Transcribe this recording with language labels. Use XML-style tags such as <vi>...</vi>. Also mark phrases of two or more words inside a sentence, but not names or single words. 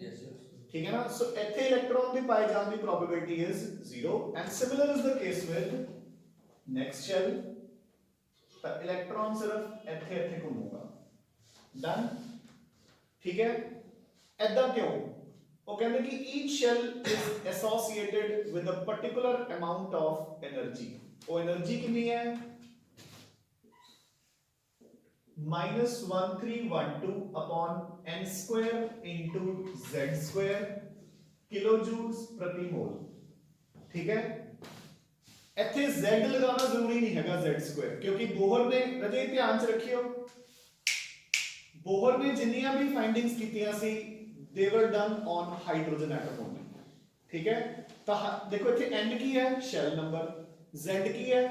<en>Yes, yes.</en> <pa>ਠੀਕ ਹੈ ਨਾ ਸੋ ਇੱਥੇ ਇਲੈਕਟ੍ਰੋਨ ਦੇ ਪਾਏ ਜਾਣ ਦੀ</pa> <en>probability is 0 and similar is the case with next shell</en> <pa>ਤਾਂ ਇਲੈਕਟ੍ਰੋਨ ਸਿਰਫ ਇੱਥੇ ਇੱਥੇ ਘੁੰਮੂਗਾ ਡਨ ਠੀਕ ਹੈ ਐਦਾਂ ਕਿਉਂ ਉਹ ਕਹਿੰਦੇ ਕਿ</pa> <en>each shell is associated with a particular amount of energy</en> <pa>ਉਹ એનર્ਜੀ ਕਿੰਨੀ ਹੈ -1312</pa> <en>upon n square into z square kilojoules</en> <hi>प्रति मोल</hi> <pa>ठीक है ਇੱਥੇ z ਲਗਾਉਣਾ ਜ਼ਰੂਰੀ ਨਹੀਂ ਹੈਗਾ z² ਕਿਉਂਕਿ ਬੋਹਰ ਨੇ ਰਜੇ ਧਿਆਨ ਚ ਰੱਖਿਓ ਬੋਹਰ ਨੇ ਜਿੰਨੀਆਂ ਵੀ ਫਾਈਂਡਿੰਗਸ ਕੀਤੀਆਂ ਸੀ</pa> <en>they were done on hydrogen atom only</en> <pa>ਠੀਕ ਹੈ ਤਾਂ ਦੇਖੋ ਇੱਥੇ n ਕੀ ਹੈ</pa> <en>shell number</en> <pa>z ਕੀ ਹੈ</pa>